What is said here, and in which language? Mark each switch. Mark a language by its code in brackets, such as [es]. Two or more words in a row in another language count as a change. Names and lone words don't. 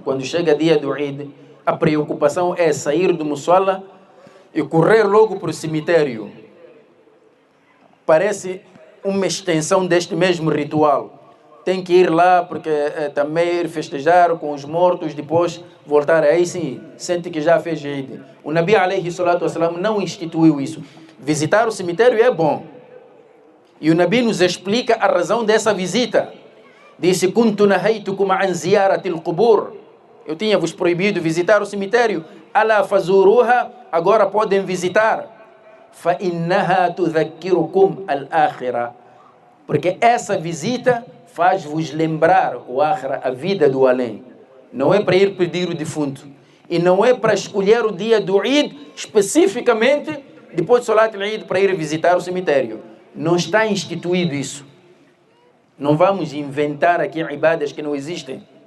[pt] Quando chega dia do Eid, a preocupação é sair do mussala e correr logo para o cemitério. Parece uma extensão deste mesmo ritual. Tem que ir lá porque também ir festejar com os mortos, depois voltar. Aí sim, sente que já fez Eid. O Nabi [ar] عليه الصلاة والسلام [pt] não instituiu isso. Visitar o cemitério é bom. E o Nabi nos explica a razão dessa visita. Disse, [ar] كنت نهيتكم عن زيارة القبور. [pt] Eu tinha vos proibido visitar o cemitério. [ar] ألا فزوروها, [pt] agora podem visitar. [ar] فإنها تذكركم الآخرة. [pt] Porque essa visita faz-vos lembrar o akhira, a vida do além. Não é para ir pedir o defunto. E não é para escolher o dia do Eid, especificamente, depois de Salat al-Eid, para ir visitar o cemitério. Não está instituído isso. Não vamos inventar aqui ibadas que não existem.